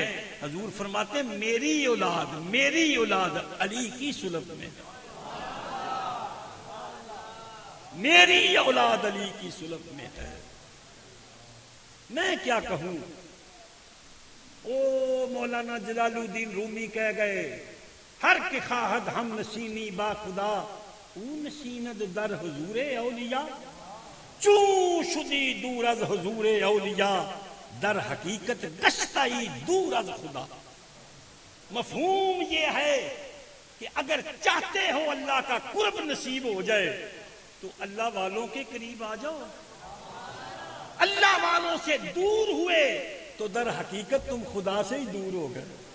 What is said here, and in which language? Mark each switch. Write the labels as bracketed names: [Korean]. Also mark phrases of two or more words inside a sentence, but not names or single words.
[Urdu] حضور فرماتے ہیں میری اولاد علی کی صلب میں ہے، میری اولاد علی کی صلب میں ہے۔ میں کیا کہوں؟ او مولانا جلال الدین رومی کہہ گئے، [Persian] ہر کے خواہد ہم نشینی با خدا، او نشیند در حضور اولیاء، چون شدی دور از حضور اولیاء، در حقیقت گشتائی دور از خدا۔ [Urdu] مفہوم یہ ہے کہ اگر چاہتے ہو اللہ کا قرب نصیب ہو جائے تو اللہ والوں کے قریب آ جاؤ، اللہ والوں سے دور ہوئے تو در حقیقت تم خدا سے ہی دور ہو گئے۔